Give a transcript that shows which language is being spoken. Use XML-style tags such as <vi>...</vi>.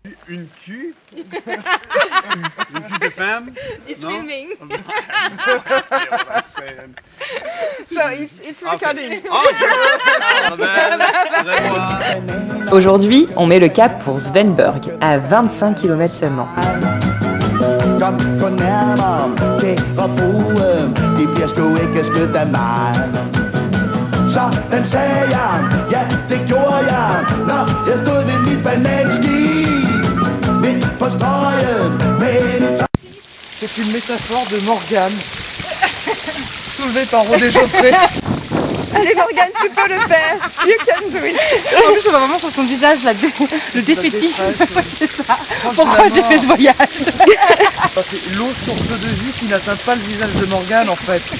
<fr>Une queue? Une queue de femme?</fr> <en>It's No? filming. Yeah, what I'm saying. So it's recording.</en> <fr>Aujourd'hui, on met le cap pour Svendborg, à 25 km seulement.</fr> <da>Kom på nærmere, kære fruen, det bliver sgu ikke stødt af mig. Sådan sagde jeg, ja det gjorde jeg, når jeg stod ved mit bananski, midt på strøget med en</da> <fr>C'est une métaphore de Morgane, soulevée par Rodé Geoffrey. Allez Morgane, tu peux le faire.</fr> <en>You can do it.</en> <fr>En plus, on voit vraiment sur son visage le défaitisme. C'est ça. Pourquoi j'ai fait ce voyage? C'est l'eau source de vie qui n'atteint pas le visage de Morgane en fait.</fr>